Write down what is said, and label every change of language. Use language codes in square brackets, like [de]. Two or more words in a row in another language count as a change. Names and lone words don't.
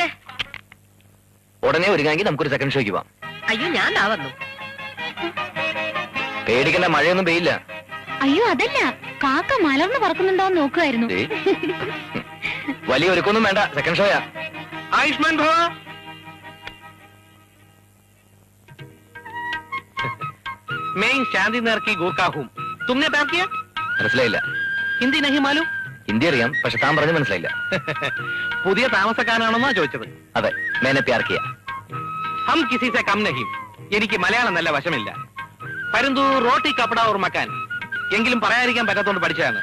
[ml] ഉടനെ ഒരുങ്ങാമെങ്കിൽ നമുക്കൊരു സെക്കൻഡ് ഷോയ്ക്ക് പോവാം. അയ്യോ, ഞാൻ വന്നു. പേടിക്കണ്ട, മഴയൊന്നും പെയ്യില്ല. അയ്യോ അതല്ല, കാക്ക മലർന്ന് പറക്കുന്നുണ്ടോന്ന് നോക്കുമായിരുന്നു. വലിയ ഒരുക്കൊന്നും വേണ്ട, സെക്കൻഡ് ഷോയാ. ആയുഷ്മാൻ ഭവ. [hi] मैं शांति नगर की गोरखा हूँ. तुमने प्यार किया? [ml] മനസ്സിലായില്ല. [hi] हिंदी नहीं मालूम? [ml] ഹിന്ദി അറിയാം, പക്ഷെ താൻ പറഞ്ഞ് മനസ്സിലായില്ല. പുതിയ താമസക്കാരനാണെന്നാ ചോദിച്ചത്. അതെ, മേനെ പ്യാർ കിയ. ഹം കിസി സെ കം നഹീം. എനിക്ക് മലയാളം നല്ല വശമില്ല. പരന്തു റോട്ടി കപ്പട ഓർ മക്കാൻ എങ്കിലും പറയാതിരിക്കാൻ പറ്റാത്തോണ്ട് പഠിച്ചതാണ്.